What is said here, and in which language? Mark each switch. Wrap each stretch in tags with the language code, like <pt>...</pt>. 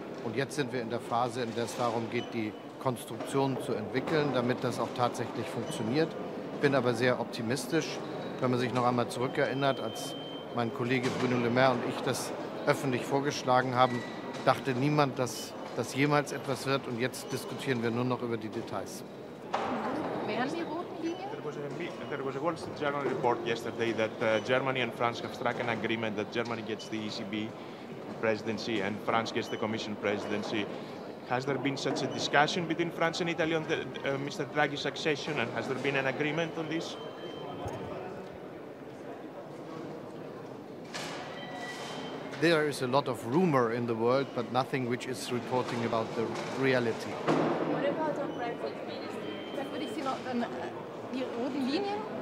<de>Und jetzt sind wir in der Phase, in der es darum geht, die Konstruktion zu entwickeln, damit das auch tatsächlich funktioniert. Ich bin aber sehr optimistisch, wenn man sich noch einmal zurückerinnert, als mein Kollege Bruno Le Maire und ich das öffentlich vorgeschlagen haben, dachte niemand, dass das jemals etwas wird, und jetzt diskutieren wir nur noch über die Details. Wären die roten Linien?</de> <en>There was a Wall Street Journal report yesterday that Germany and France have struck an agreement that Germany gets the ECB presidency and France gets the Commission presidency. Has there been such a discussion between France and Italy on Mr. Draghi's succession, and has there been an agreement on this? There is a lot of rumor in the world, but nothing which is reporting about the reality. What about on Brexit, Minister?</en> <de>Dann würde ich Sie noch die roten Linien.</de>